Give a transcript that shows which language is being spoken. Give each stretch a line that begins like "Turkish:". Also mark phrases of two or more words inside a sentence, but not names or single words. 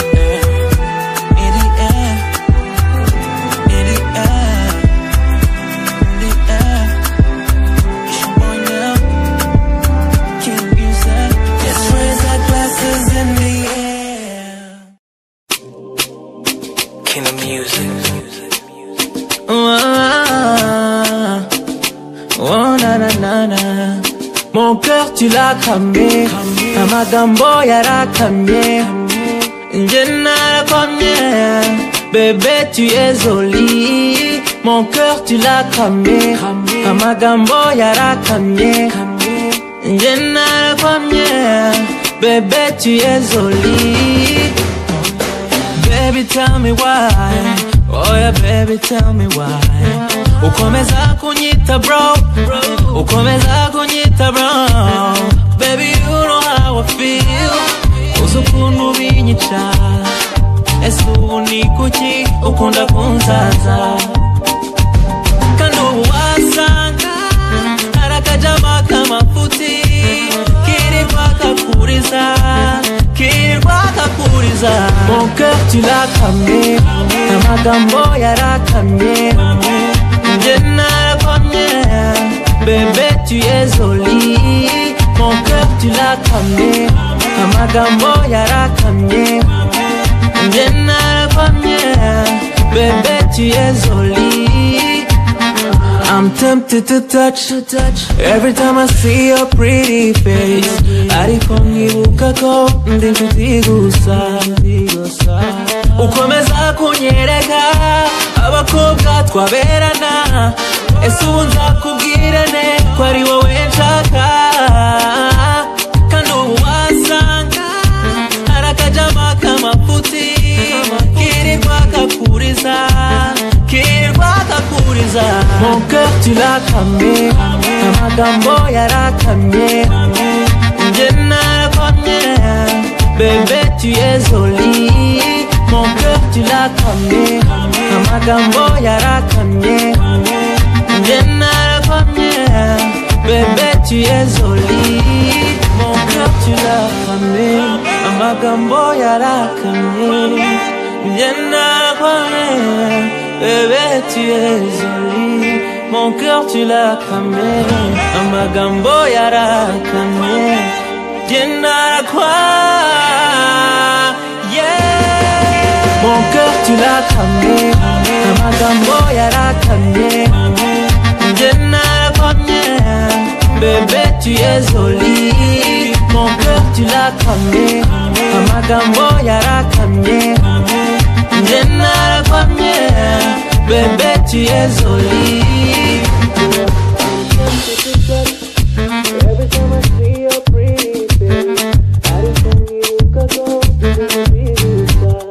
English: In the air. In the air. In the air. It's your boy now. King Music. Let's raise our glasses in the air. King of Music. Oh na na na na.
French: Mon cœur tu l'as cramé,
Kinyarwanda: amagambo yarakamye, nje narakwamye,
French: bébé tu es jolie. Mon cœur tu l'as cramé,
Kinyarwanda: amagambo yarakamye, nje narakwamye,
French: bébé tu es jolie.
English: Baby tell me why, oh yeah baby tell me why.
Kinyarwanda: Ukomeza kunyita bro, ukomeza kunyita bro.
English: Baby you know how I feel,
Kinyarwanda: uzukuntu binyica. Ese ubu ni kuki ukunda kunzaza? Kandi ubu wasanga harakajama kamafuti kirirwa kakuriza, kirirwa kakuriza.
French: Mon cœur tu l'as cramé,
Kinyarwanda: amagambo yarakamye, nje narakwamye,
French: bébé tu es jolie. Mon cœur tu l'as cramé,
Kinyarwanda: amagambo yarakamye, nje narakwamye,
French: bébé tu es jolie.
English: I'm tempted to touch every time I see your pretty face.
Kinyarwanda: Ariko nkibuka ko ndi inshuti gusa. Ukomeza kunyereka abakobwa twaberana. Ese ubu nzakubwira ne ko ari wowe nshaka? Kandi ubu wasanga harakajama kamafuti kirirwa kakuriza, kirirwa kakuriza.
French: Mon cœur tu l'as cramé,
Kinyarwanda: amagambo yarakamye, nje narakwamye,
French: bébé tu es jolie. Mon cœur tu l'as cramé,
Kinyarwanda: amagambo yarakamye, nje narakwamye,
French: bébé tu es jolie. Mon cœur tu l'as cramé,
Kinyarwanda: amagambo yarakamye, nje narakwamye,
French: bébé tu es jolie. Mon cœur tu l'as cramé,
Kinyarwanda: amagambo yarakamye, nje narakwamye.
French: Mon cœur tu l'as cramé,
Kinyarwanda: amagambo yarakamye, nje narakwamye,
French: bébé tu es jolie. Mon cœur tu l'as cramé,
Kinyarwanda: amagambo yarakamye, nje narakwamye,
French: bébé tu es jolie.
English: Every time I see your pretty face,
Kinyarwanda: ariko nkibuka ko ndi inshuti gusa.